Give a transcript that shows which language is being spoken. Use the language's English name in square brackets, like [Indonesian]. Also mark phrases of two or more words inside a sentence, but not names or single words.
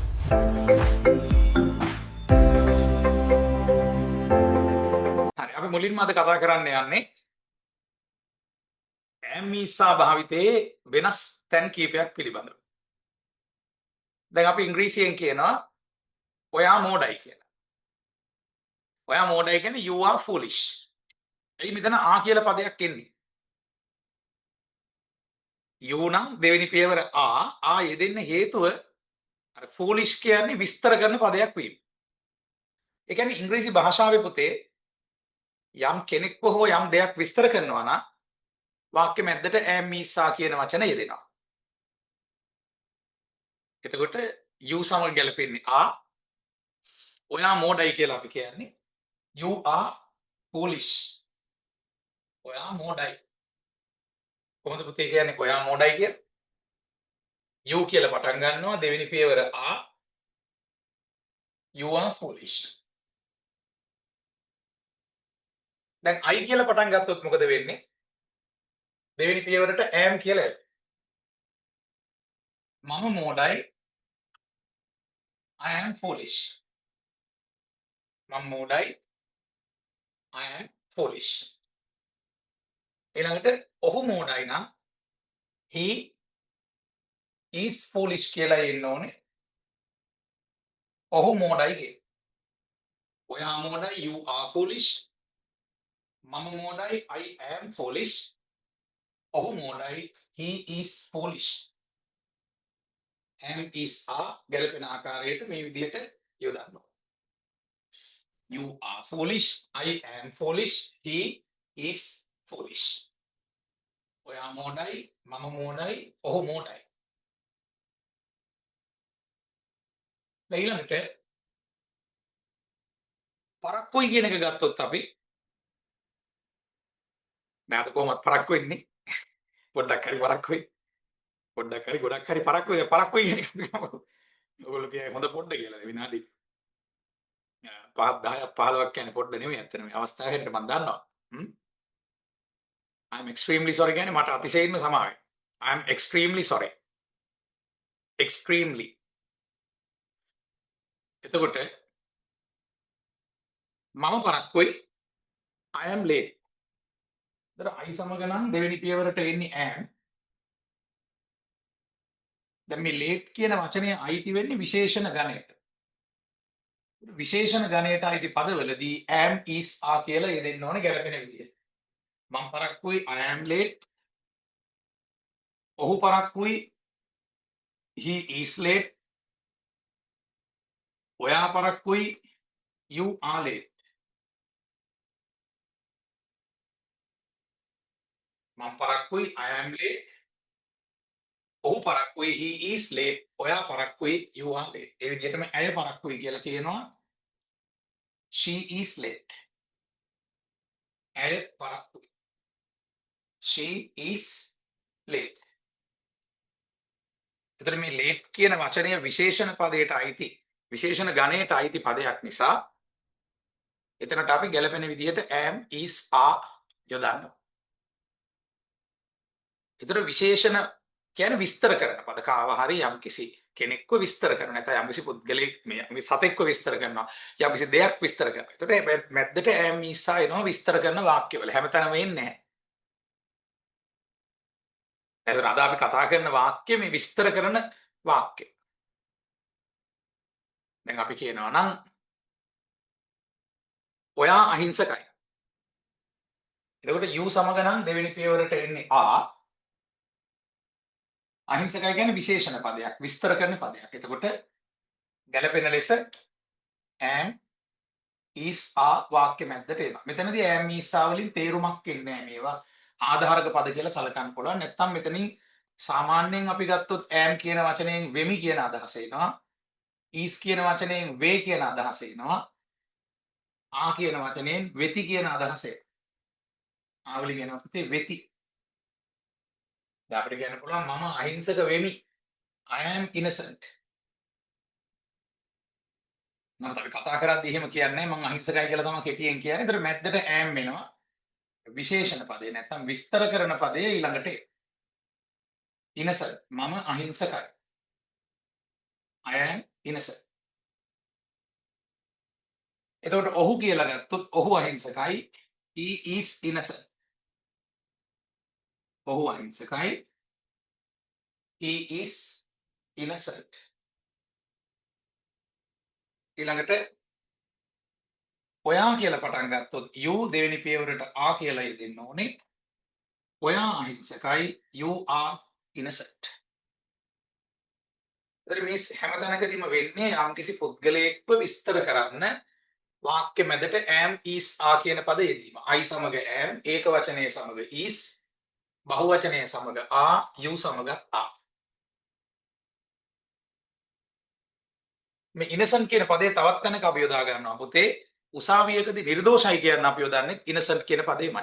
[Sinhala] හරි අපි මුලින්ම අද කතා කරන්න යන්නේ ඈම්මීසා භාවිතයේ වෙනස් තැන් කීපයක් පිළිබඳව. දැන් අපි ඉංග්‍රීසියෙන් කියනවා ඔයා මෝඩයි කියලා. ඔයා මෝඩයි කියන්නේ [English] you are foolish. [Sinhala] එයි මෙතන ආ කියලා පදයක් එන්නේ. you නම් දෙවෙනි පියවර ආ යෙදෙන්න හේතුව අර foolish කියන්නේ විස්තර කරන පදයක් වීම. ඒ කියන්නේ ඉංග්‍රීසි භාෂාවේ පුතේ යම් කෙනෙක්ව හෝ යම් දෙයක් විස්තර කරනවා නම් වාක්‍ය මැද්දට ඈම්මීසා කියන වචන යෙදෙනවා. එතකොට you සමග ගැලපෙන්නේ ආ ඔයා මෝඩයි කියලා අපි කියන්නේ [English] you are foolish. [Sinhala] ඔයා මෝඩයි. කොහොමද පුතේ කියන්නේ ඔයා මෝඩයි කියලා? you කියලා පටන් ගන්නවා දෙවෙනි පියවර ආ [English] you are foolish. [Sinhala] දැන් I කියලා පටන් ගත්තොත් මොකද වෙන්නේ? දෙවෙනි පියවරට am කියලා එනවා. මම මෝඩයි [English] I am foolish. [Sinhala] මම මෝඩයි [English] I am foolish. [Sinhala] ඊළඟට ඔහු මෝඩයි නම් [English] he is foolish [Sinhala] කියලා එන්න ඕනේ. ඔහු මෝඩයි කිය. ඔයා මෝඩයි [English] you are foolish. [Sinhala] මම මෝඩයි [English] I am foolish. [Sinhala] ඔහු මෝඩයි [English] he is foolish. am is are [Sinhala] ගැලපෙන ආකාරයට මේ විදිහට යොදන්න. [English] You are foolish. I am foolish. He is foolish. [Sinhala] ඔයා මෝඩයි මම මෝඩයි ඔහු මෝඩයි. ඊළඟට පරක්කුයි කියන එක ගත්තොත් අපි නැත කොහොමද පරක්කු වෙන්නේ? පොඩ්ඩක් හරි පරක්කුයි. පොඩ්ඩක් හරි ගොඩක් හරි පරක්කුයි කියන එක ඔයගොල්ලෝ කියන්නේ හොඳ පොඩ්ඩ කියලා විනාඩි 5 10ක් 15ක් කියන්නේ පොඩ්ඩ නෙමෙයි ඇත්තට මේ අවස්ථාවෙට මම දන්නවා. [English] I'm extremely sorry [Sinhala] කියන්නේ මට අතිශයින්ම සමාවෙන්න. [English] I'm extremely sorry. Extremely. [Sinhala] එතකොට මම පරක්කුයි [English] I am late. [Sinhala] I සමග නම් දෙවෙනි පියවරට එන්නේ am. දැන් මේ late කියන වචනේ අයිති වෙන්නේ විශේෂණ ගණයට. විශේෂණ ගණයට අයිති පදවලදී [English] am is are [Sinhala] කියලා යෙදෙන්න ඕනේ ගැලපෙන විදිහට. මම පරක්කුයි [English] I am late. [Sinhala] ඔහු පරක්කුයි [English] he is late. [Sinhala] ඔයා පරක්කුයි [English] you are late. [Sinhala] මම පරක්කුයි [English] I am late. [Sinhala] ඔහු පරක්කුයි [English] he is late. [Sinhala] ඔයා පරක්කුයි [English] you are late. [Sinhala] ඒ විදිහටම ඇය පරක්කුයි කියලා කියනවා [English] she is late. [Sinhala] ඇය පරක්කුයි [English] she is late. [Sinhala] එතකොට මේ late කියන වචනය විශේෂණ පදයට අයිති විශේෂණ ගණයට අයිති පදයක් නිසා එතනට අපි ගැලපෙන විදිහට [English] am is are [Sinhala] යොදන්නවා. එතකොට විශේෂණ කියන්නේ විස්තර කරන පද කාව හරි යම්කිසි කෙනෙක්ව විස්තර කරන නැත්නම් යම්කිසි පුද්ගලයෙක් මේ සතෙක්ව විස්තර කරනවා යම්කිසි දෙයක් විස්තර කරනවා. එතකොට මැද්දට [English] am is are [Sinhala] එනවා විස්තර කරන වාක්‍යවල හැමතැනම එන්නේ නැහැ. එතකොට අද අපි කතා කරන වාක්‍ය මේ විස්තර කරන වාක්‍ය. දැන් අපි කියනවා නම් ඔයා අහිංසකයි. එතකොට you සමග නම් දෙවෙනි පියවරට එන්නේ are. අහිංසකයි කියන්නේ විශේෂණ පදයක් විස්තර කරන පදයක්. එතකොට ගැලපෙන ලෙස [English] am is are [Sinhala] වාක්‍ය මැද්දට එනවා. මෙතනදී [English] am is are [Sinhala] වලින් තේරුමක් එන්නේ නැහැ මේවා. ආධාරක පද කියලා සලකන්න පුළුවන්. නැත්නම් මෙතනින් සාමාන්‍යයෙන් අපි ගත්තොත් am කියන වචනයෙන් වෙමි කියන අදහස එනවා. is කියන වචනයෙන් වේ කියන අදහස එනවා. ආ කියන වචනයෙන් වෙති කියන අදහස එනවා. ආවලි කියන අපිට වෙති. දැන් අපිට කියන්න පුළුවන් මම අහිංසක වෙමි. [English] I am innocent. [Sinhala] මම අපි කතා කරද්දී එහෙම කියන්නේ මම අහිංසකයි කියලා තමයි කෙටියෙන් කියන්නේ. ඒතර මැද්දට am වෙනවා. විශේෂණ පදේ නැත්නම් විස්තර කරන පදේ ඊළඟට innocent මම අහිංසකයි. [English] I am innocent. [Sinhala] එතකොට ඔහු කියලා ගත්තොත් ඔහු අහිංසකයි. [English] He is innocent. [Sinhala] ඔහු අහිංසකයි. [English] He is innocent. [Sinhala] ඊළඟට ඔයා කියලා පටන් ගත්තොත් you දෙවෙනි පියවරට ආ කියලා යෙදෙන්න ඕනේ. ඔයා අහිංසකයි. [English] You are innocent. [Sinhala] එතකොට මේ හැමතැනකදීම වෙන්නේ යම්කිසි පුද්ගලයෙක්ව විස්තර කරන්න වාක්‍ය මැදට [English] am is are [Sinhala] කියන පද යෙදීම. I සමග am, ඒක වචනය සමග is, බහුවචනය සමග are, you සමග are. මේ innocent කියන පදේ තවත් තැනක අපි යොදා ගන්නවා පුතේ. උසාවියකදී නිර්දෝෂයි කියන අපි යොදන්නේ innocent කියන පදේමයි.